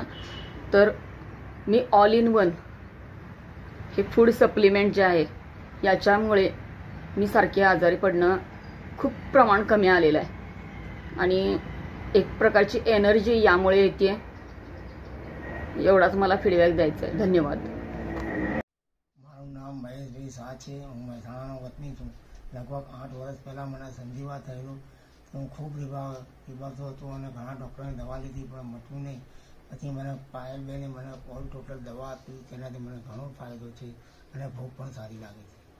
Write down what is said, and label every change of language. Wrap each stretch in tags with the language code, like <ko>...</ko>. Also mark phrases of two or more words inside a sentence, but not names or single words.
<mr>तर मी</mr> <en>all in one</en> <mr>हे</mr> <en>food supplement</en> <mr>जे आहे याच्यामुळे मी सारखे आजारी पडणं खूप प्रमाण कमी आलेलं आहे आणि एक प्रकारची एनर्जी यामुळे येते. एवढाच मला फीडबॅक द्यायचा आहे. धन्यवाद.</mr> <gu>મારું નામ મહેશભાઈ શાહ છે. હું મહેસાણાનો વતની છું. લગભગ 8 વર્ષ પહેલાં મને સંધિવા થયેલું. હું ખૂબ વિભાગતો હતો અને ઘણા ડૉક્ટરોની દવા લીધી પણ મટવું નહીં. પછી મને પાયલબેને મને</gu> <en>all total</en> <gu>દવા આપી, તેનાથી મને ઘણો ફાયદો છે અને ભૂખ પણ સારી લાગે છે.</gu>